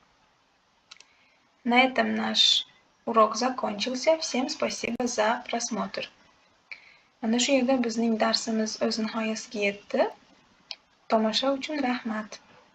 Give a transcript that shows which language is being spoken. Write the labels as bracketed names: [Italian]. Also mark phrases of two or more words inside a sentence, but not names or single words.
[Russian] На этом наш урок закончился. Всем спасибо за просмотр. [Uzbek] Mana shu yerda bizning darsimiz o'z nihoyasiga yetdi. Tomosha uchun rahmat.